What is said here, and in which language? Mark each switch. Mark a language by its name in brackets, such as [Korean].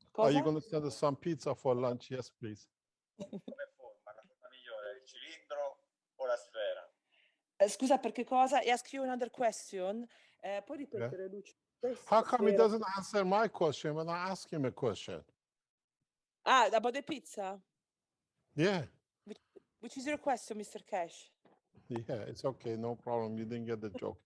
[English] Are you going to send us some pizza for lunch? Yes, please. [Italian] Come forma? La forma migliore, il cilindro o la sfera? Scusa, per che cosa? [English] I ask you another question. [Italian] Puoi ripetere, Lucio? [English] How come he doesn't answer my question when I ask him a question? About the pizza? Yeah. Which is your question, Mr. Cash? Yeah, it's okay. No problem. You didn't get the joke.